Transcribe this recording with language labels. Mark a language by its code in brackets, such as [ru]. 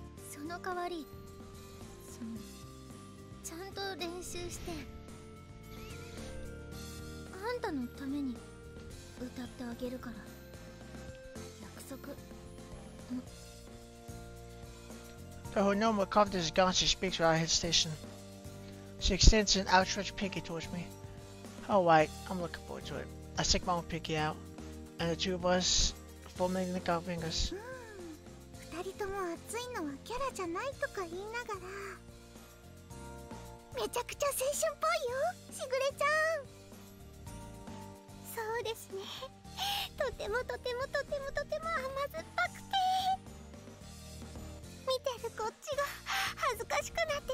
[ja] その代わり、ちゃんと練習して、あんたのために歌ってあげるから。約束。 [en] Though her normal confidence is gone, she speaks without hesitation. She extends an outstretched pinky towards me. Alright, I'm looking forward to it. I stick my own pinky out, and the two of us formally link our fingers. [ja] 二人とも熱いのはキャラじゃないとか言いながら、めちゃくちゃ青春っぽいよ、しぐれちゃん。そうですね。とてもとてもとてもとても甘酸っぱくて、見てるこっちが恥ずかしくな